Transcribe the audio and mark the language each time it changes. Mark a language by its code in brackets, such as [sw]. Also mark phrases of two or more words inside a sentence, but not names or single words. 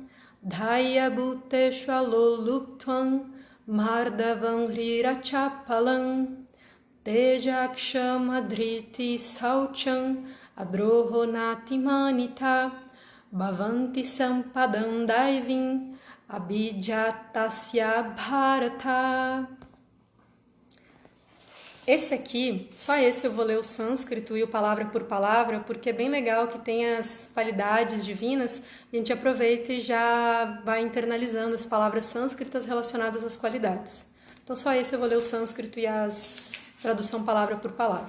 [sa] Dhaya Bhuteshu Aloluptvam Mardavam Hrirachapalam Tejakshama Dhriti Saucham Adrohonati Manita Bhavanti Sampadam Daivim Abhijatasya Bharata. [pt] Esse aqui, só esse eu vou ler o sânscrito e o palavra por palavra, porque é bem legal que tem as qualidades divinas, e a gente aproveita e já vai internalizando as palavras sânscritas relacionadas às qualidades. Então só esse eu vou ler o sânscrito e a tradução palavra por palavra.